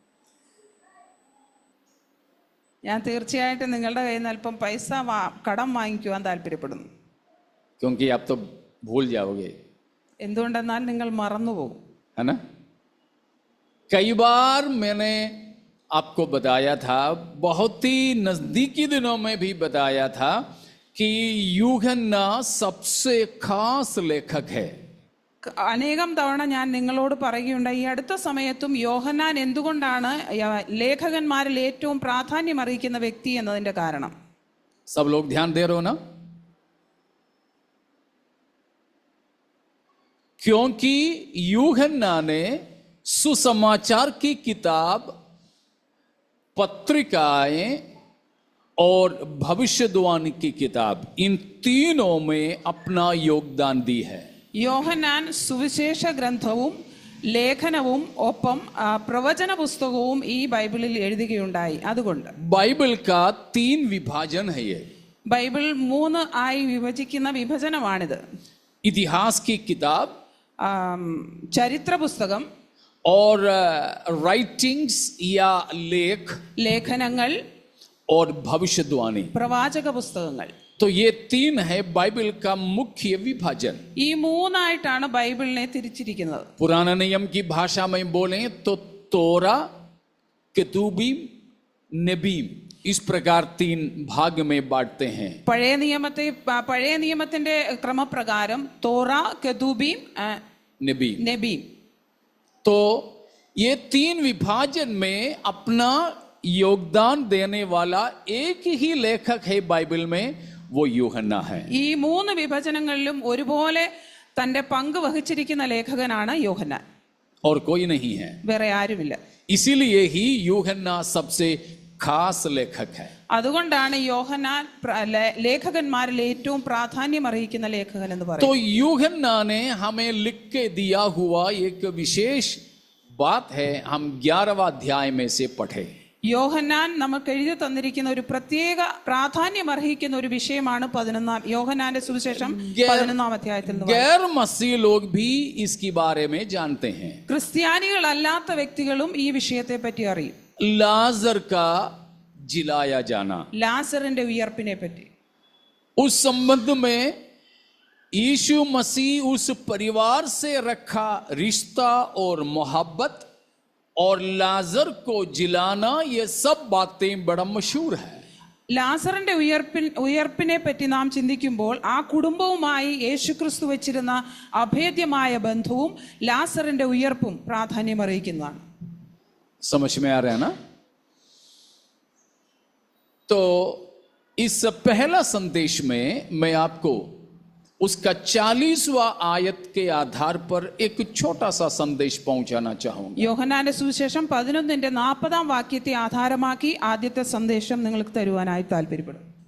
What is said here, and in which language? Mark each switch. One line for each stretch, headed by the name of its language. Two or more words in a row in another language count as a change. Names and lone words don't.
Malayalam: ഞാൻ തീർച്ചയായിട്ടും നിങ്ങളുടെ കയ്യിൽ നിന്ന് അല്പം പൈസ കടം വാങ്ങിക്കുവാൻ താല്പര്യപ്പെടുന്നു.
Hindi: क्योंकि आप तो भूल जाओगे,
Malayalam: എന്തുകൊണ്ടെന്നാൽ നിങ്ങൾ മറന്നുപോകും.
Hindi: है ना। कई बार मैंने आपको बताया था, बहुत ही नजदीकी दिनों में भी बताया था कि यूहन्ना सबसे खास लेखक है।
Malayalam: അനേകം തവണ ഞാൻ നിങ്ങളോട് പറയുകയുണ്ടായി, ഈ അടുത്ത സമയത്തും യോഹന്നാൻ എന്തുകൊണ്ടാണ് ലേഖകന്മാരിൽ ഏറ്റവും പ്രാധാന്യം അറിയിക്കുന്ന വ്യക്തി എന്നതിന്റെ കാരണം.
Hindi: सब लोग ध्यान दे रहे हो ना? क्योंकि यूहन्ना ने सुसमाचार की किताब, पत्रिकाएं और भविष्यवाणी की किताब, इन तीनों में अपना योगदान दी है।
Malayalam: യോഹന്നാൻ സുവിശേഷ ഗ്രന്ഥവും ലേഖനവും ഒപ്പം പ്രവചന പുസ്തകവും ഈ ബൈബിളിൽ എഴുതുകയുണ്ടായി. അതുകൊണ്ട്
Hindi: बाइबल का 3 विभाजन है ये।
Malayalam: ബൈബിൾ 3 ആയി വിഭജിക്കുന്ന വിഭജനമാണിത്.
Hindi: इतिहास की किताब,
Malayalam: ചരിത്ര പുസ്തകം,
Hindi: और राइटिंग्स या लेखनങ്ങൾ,
Malayalam: ലേഖനങ്ങൾ,
Hindi: और भविष्यवाणी।
Malayalam: പ്രവാചക പുസ്തകങ്ങൾ.
Hindi: तो ये तीन है बाइबल का मुख्य विभाजन.
Malayalam: ഈ മൂന്നായിട്ടാണ് ബൈബിളിനെ തിരിച്ചിരിക്കുന്നത്.
Hindi: पुराना नियम की भाषा में बोले तो तोरा, केतुबीम, नबीम, इस प्रकार तीन भाग में बांटते हैं.
Malayalam: പഴയ നിയമത്തിന്റെ ക്രമപ്രകാരം തോറ, കെതൂബീം, നബീം.
Hindi: तो ये तीन विभाजन में अपना योगदान देने वाला एक ही लेखक है बाइबल में, वो यूहन्ना है.
Malayalam: ഈ മൂന്ന് വിഭജനങ്ങളിലും ഒരുപോലെ തന്റെ പങ്ക് വഹിച്ചിരിക്കുന്ന ലേഖകനാണ് യോഹന്നാൻ.
Hindi: और कोई नहीं है.
Malayalam: വേറെ ആരുമില്ല.
Hindi: इसीलिए ही यूहन्ना सबसे खास लेखक है.
Malayalam: അതുകൊണ്ടാണ് യോഹന്നാൻ ലേഖകന്മാരിൽ ഏറ്റവും പ്രാധാന്യം അർഹിക്കുന്ന ലേഖകൻ എന്ന് പറയുന്നത്.
Hindi: तो यूहन्ना ने हमें लिख के दिया हुआ एक विशेष बात है, हम 11वां अध्याय में से पढ़े.
Malayalam: യോഹന്നാൻ നമുക്ക് എഴുതി തന്നിരിക്കുന്ന ഒരു പ്രത്യേക പ്രാധാന്യം അർഹിക്കുന്ന ഒരു വിഷയമാണ് യോഹന്നാന്റെ സുവിശേഷം 11-ാം അധ്യായത്തിൽ.
Hindi: गैर मसीह लोग भी इसके बारे में जानते हैं.
Malayalam: ക്രിസ്ത്യാനികളല്ലാത്ത വ്യക്തികളും ഈ വിഷയത്തെ പറ്റി അറിയും.
Hindi: लाजर का जिलाया जाना,
Malayalam: ലാസറിന്റെ ഉയർപ്പിനെ പറ്റി.
Hindi: उस संबंध में यीशु मसीह उस परिवार से रखा रिश्ता और मोहब्बत और लाजर को जिलाना, ये सब बातें बड़ा मशहूर है.
Malayalam: ലാസറിന്റെ ഉയർപ്പിനെ പറ്റി നാം ചിന്തിക്കുമ്പോൾ ആ കുടുംബവുമായി യേശുക്രിസ്തു വെച്ചിരുന്ന അഭേദ്യമായ ബന്ധവും ലാസറിന്റെ ഉയർപ്പും പ്രാധാന്യം അറിയിക്കുന്നതാണ്.
Hindi: समझ में आ रहा है ना? तो इस पहला संदेश में मैं आपको उसका 40वां आयत के आधार पर एक छोटा सा संदेश पहुंचाना चाहूंगा.
Malayalam: യോഹന്നാന്റെ സുവിശേഷം 11-ന്റെ 40-ാം വാക്യത്തെ ആധാരമാക്കി ആദ്യത്തെ സന്ദേശം നിങ്ങൾക്ക് തരുവാനായി താല്പര്യപ്പെടും.